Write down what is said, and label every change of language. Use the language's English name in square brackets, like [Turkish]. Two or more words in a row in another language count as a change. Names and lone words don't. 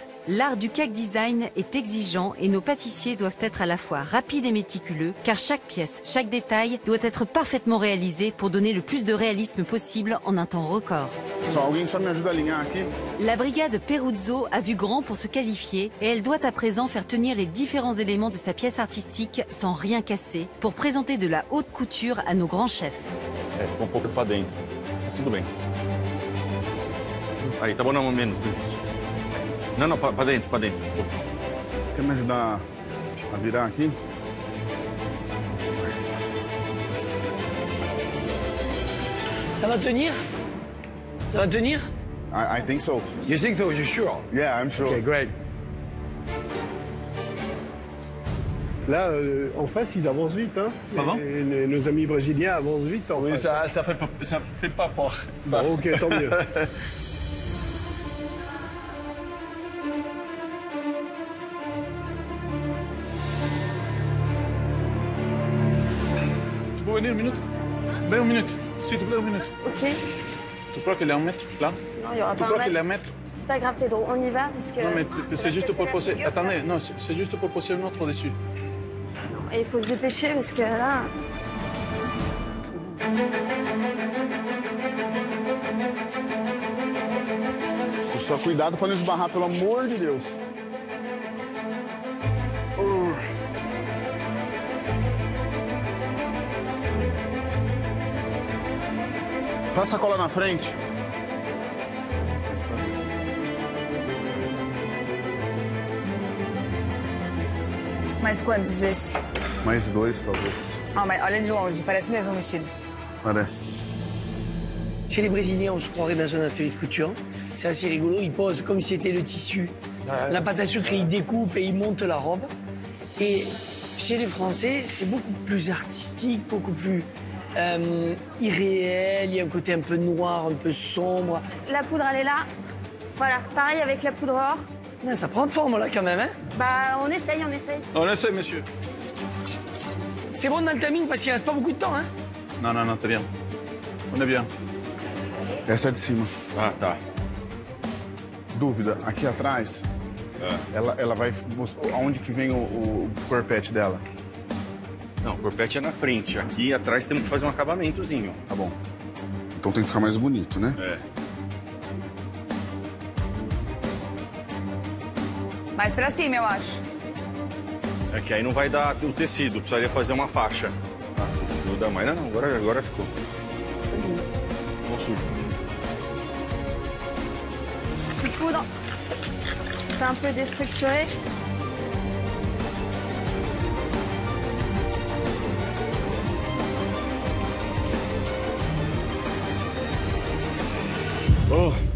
[French] L'art du cake design est exigeant et nos pâtissiers doivent être à la fois rapides et méticuleux, car chaque pièce, chaque détail doit être parfaitement réalisé pour donner le plus de réalisme possible en un temps record. La brigade Peruzzo a vu grand pour se qualifier et elle doit à présent faire tenir les différents éléments de sa pièce artistique sans rien casser pour présenter de la haute couture à nos grands chefs. [Portuguese] Ficou pouco para dentro, mas tudo bem. Aí, tá bom, não, menos. Não, para dentro, para dentro. Quer me ajudar a virar aqui? [French] Ça va tenir? Ça va tenir? [English] I think so. You think so? You're sure? Yeah, I'm sure. Okay, great. [French] Là, en face, ils avancent vite. Hein. Pardon? Nos amis brésiliens avancent vite. En face. Ça fait pas peur. Bon, ok, tant mieux. Tu peux venir une minute? Viens une minute. S'il te plaît, une minute. Ok. Tu crois qu'il y a un mètre là? Non, il n'y aura Tu pas crois un qu'il y a un mètre. mètre? C'est pas grave, Pedro, on y va parce que... Non, mais c'est juste pour poser. Attendez, non, c'est juste pour poser un autre dessus. Et il faut se dépêcher parce que là... [Portuguese] Só cuidado para não esbarrar, pelo amor de Deus. Passa a cola na frente. Mais quantos desse? Mais 2, talvez. Ah, mas olha de longe, parece mesmo um vestido. Olha. [French] Chez les Brésiliens, on se croirait dans un atelier de couture. C'est assez rigolo, ils posent comme si c'était le tissu. La pâte à sucre, ils découpent et ils montent la robe. Et chez les Français, c'est beaucoup plus artistique, beaucoup plus irréel. Il y a un côté un peu noir, un peu sombre. La poudre, elle est là. Voilà, pareil avec la poudre or. Non, ça prend forme là quand même, hein? Bah, on essaye, on essaye. On essaie, monsieur. C'est bon dans le timing parce qu'il reste pas beaucoup de temps, hein? Non, non, non, t'es bien. On est bien. [Portuguese] Essa é de cima. Ah, tá. Dúvida, aqui atrás, ela vai mostrar aonde que vem o corpete dela. Não, o corpete é na frente. Aqui atrás temos que fazer um acabamentozinho. Tá bom. Então tem que ficar mais bonito, né? É. Mais pra cima, eu acho. É que aí não vai dar o tecido, precisaria fazer uma faixa. Não dá mais. Não, agora ficou. [French] Petite poudre. C'est un peu déstructuré. Oh.